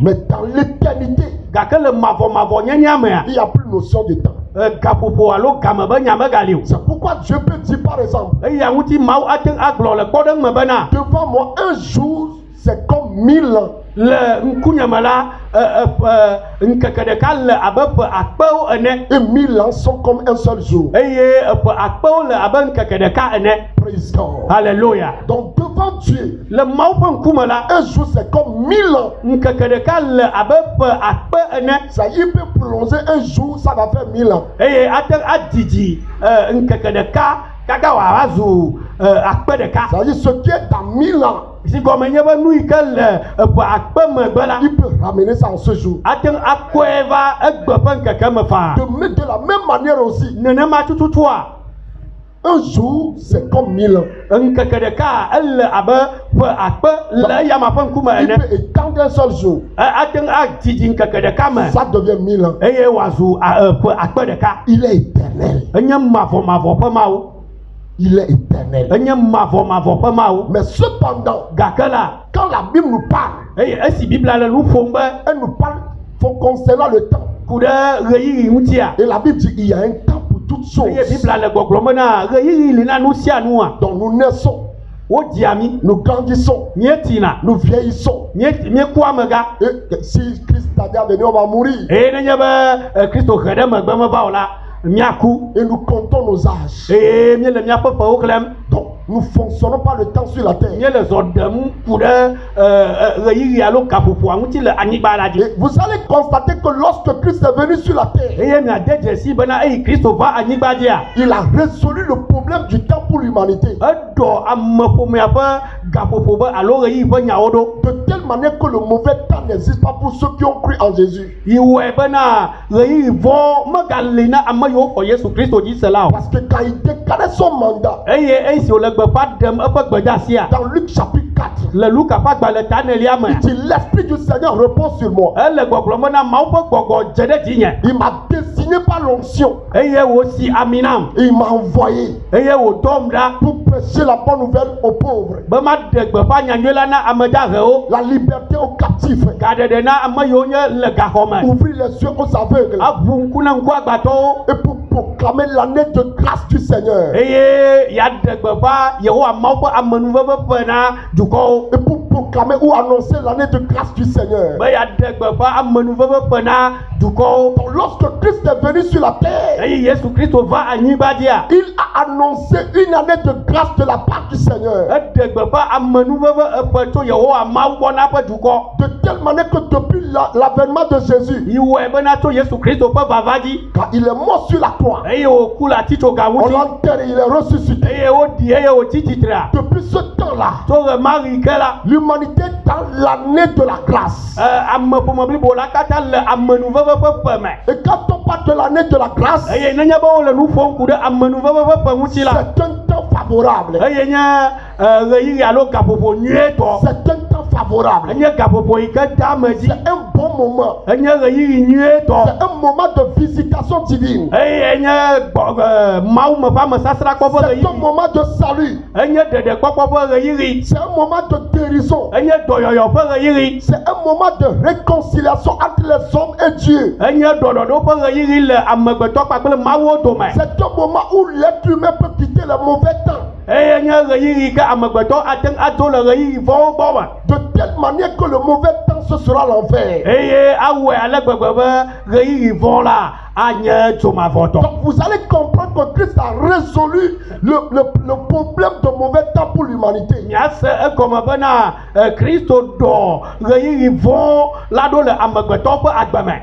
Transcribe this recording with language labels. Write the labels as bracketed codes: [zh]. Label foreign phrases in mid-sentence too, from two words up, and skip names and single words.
[fr] Mais dans l'éternité, [ee] gake le mavɔ nyanya mea [fr] il n'y a plus notion de temps. [ee] gaƒoƒo alo game be nya megali o [fr] C'est pourquoi Dieu peut dire par exemple, [ee] eya ŋuti mawu ate ŋu agblɔ le kpɔɖeŋu me bena [fr] devant moi un jour, c'est comme 1000 ans. [ee] le ŋkunye me la ŋkeke ɖeka le abe ƒe akpewo ene [fr] Et 1000 ans sont comme un seul jour. [ee] eye ƒe akpewo le abe ŋkeke ɖeka ene [en] Praise God. [ee] halleluya [fr] Donc devant Dieu, [ee] le mawu ƒe ŋkume la [fr] un jour c'est comme 1000 ans. [ee] ŋkeke ɖeka le abe ƒe akpe ene [fr] Ça y est, il peut plonger un jour, ça va faire 1000 ans. [ee] eye ate adidi ŋkeke ɖeka kaka wòava zu akpe ɖeka [fr] Ça y est, ce qui est dans 1000 ans, [ee] si gɔme nye be nu yi ke le ƒe akpe megbe la [fr] il peut ramener ça en ce jour. [ee] ate ŋu akɔe va egbe ƒe ŋkeke me faa [fr] De la même manière aussi, [ee] nenema tututua [fr] un jour c'est comme 1000 ans. [ee] ŋkeke ɖeka ele abe ƒe akpe le eyama ƒe ŋkume [fr] Il [ee] ene [fr] peut étendre un seul jour, [ee] ate ŋu adidi ŋkeke ɖeka me [fr] ça devient 1000 ans. [ee] eye wòazu ƒe akpe ɖeka [fr] Il est éternel. [ee] enye mavɔ ƒe mawu [fr] Il est éternel. [ee] enye mavɔ ƒe mawu [fr] Mais cependant, [ee] gake la [fr] quand la Bible nous parle, [ee] eye esi biblia le nu ƒom be [fr] elle nous parle concernant le temps. [ee] ku ɖe ɣeyiɣi ŋutia [fr] Et la Bible dit il y a un temps pour toutes [ee] eye [fr] choses. [ee] biblia le gbɔgblɔm bena ɣeyiɣi li na nu sia nua [fr] Donc nous naissons, [ee] wodzia mi [fr] nous grandissons, [ee] míetina [fr] nous vieillissons. [ee] míeku amega [fr] Et si Christ tarde à venir, on va mourir. [ee] eye nenye be kristo he ɖe megbe meva o la míaku [fr] Et nous comptons nos âges. [ee] eye míele míaƒe ƒewo xlẽm [fr] Donc nous fonctionnons pas le temps sur la terre. [ee] nye le zɔdem ku ɖe ɣeyiɣi alo gaƒoƒoa ŋuti le anyigba la dzi. [fr] Et vous allez constater que lorsque Christ est venu sur la terre, [ee] eye miade dzesi bena eyi Kristo va anyigba dzia, [fr] il a résolu le problème du temps pour l'humanité. [ee] eɖɔ ameƒomea ƒe gaƒoƒo be alo ɣeyiɣi ƒe nyawo ɖo. [fr] De telle manière que le mauvais temps n'existe pas pour ceux qui ont cru en Jésus. [ee] Iwɔe bena ɣeyiɣi vɔ megali na ame yiwo xɔ Yesu Kristo dzi se la o. [fr] Parce que quand il déclarait son mandat, [ee] Eye eyi si wòle gbeƒã ɖem eƒe gbedeasia [fr] dans Luc chapitre 4, [ee] le Luka ƒe agbalẽ tanelia me, [fr] il dit l'Esprit du Seigneur repose sur moi. [ee] ele gbɔgblɔm bena Mawu ƒe gbɔgbɔ dze ɖe dzinye, [fr] Il m'a désigné par l'onction. [ee] eye wòsi ami nam, [fr] Et il m'a envoyé [ee] eye wòdɔm ɖa [fr] pour prêcher la bonne nouvelle aux pauvres, [ee] be maɖe gbeƒã nyanyui la na ame dahewo, [fr] la liberté aux captifs, [ee] gaɖeɖe na ame yiwo nye le gaxɔ me, [fr] ouvrir les yeux aux aveugles [ee] aʋu ŋku na ŋkuagbãtɔwo, [fr] et pour proclamer l'année de grâce du Seigneur. [ee] eye yaɖe gbeƒã Yehowa Mawu ƒe amenuveve ƒe na dukɔwo, [fr] Et pour proclamer ou annoncer l'année de grâce du Seigneur. [ee] be yaɖe gbeƒã amenuveve ƒe na dukɔwo. [fr] Donc, lorsque Christ est venu sur la terre, [ee] Eye Yesu Kristo va anyigba dzia, [fr] il a annoncé une année de grâce de la part du Seigneur. [ee] eɖe gbeƒã amenuveve eƒe tso Yehowa Mawu gbɔ na ƒe dukɔ. [fr] De telle manière que depuis l'avènement de Jésus, [ee] Iwɔe bena tso Yesu Kristo ƒe vava dzi, [fr] quand il est mort sur la croix, [ee] eye wòku le atitsoga [fr] on [ee] ŋuti, [fr] l'a enterré, il est ressuscité. [ee] eye woɖi eye wòtsi tsitre. [fr] Depuis ce temps-là, [ee] Tso ɣe ma ɣi ke la, [fr] l'humanité est dans l'année de la grâce. [ee] ame ƒome blibo la katã le amenuveve ƒe ƒe me. [fr] Et quand on parle de l'année de la grâce, [ee] Eye nenye be wole nu ƒom ku ɖe amenuveve ƒe ƒe ŋuti la, [fr] c'est un temps favorable. [ee] eye nye ɣeyiɣi alo gaƒoƒo nyuietɔ. [fr] C'est un temps favorable. [ee] Enye gaƒoƒo yi ke da ame dzi. [fr] C'est un bon moment. [ee] Enye ɣeyiɣi nyuietɔ. [fr] C'est un moment de visitation divine. [ee] Eye enye Mawu me ƒe amesasra kpɔ ƒe [fr] C'est un [ee] ɣeyiɣi. [fr] moment de salut. [ee] Enye ɖeɖekpɔkpɔ ƒe ɣeyiɣi. [fr] C'est un moment de guérison. [ee] Enye dɔyɔyɔ ƒe ɣeyiɣi. [fr] C'est un moment de réconciliation entre les hommes et Dieu. [ee] Enye ɖɔɖɔɖo ƒe ɣeyiɣi le amegbetɔ kpakple Mawuwo dome. [fr] C'est un moment où l'être humain peut quitter le mauvais temps. [ee] Eye nye ɣeyiɣi ke amegbetɔ ate ŋu ato le ɣeyiɣi vɔwo gbɔ me. [fr] De telle manière que le mauvais temps ce sera l'enfer. [ee] Eye awɔe ale gbegbe be ɣeyiɣi vɔ la anye tsomavɔtɔ. [fr] Donc vous allez comprendre que Christ a résolu le problème de mauvais temps pour l'humanité. [ee] Miase egɔme bena Kristo ɖɔ ɣeyiɣi vɔ la ɖo le amegbetɔ ƒe agbe me.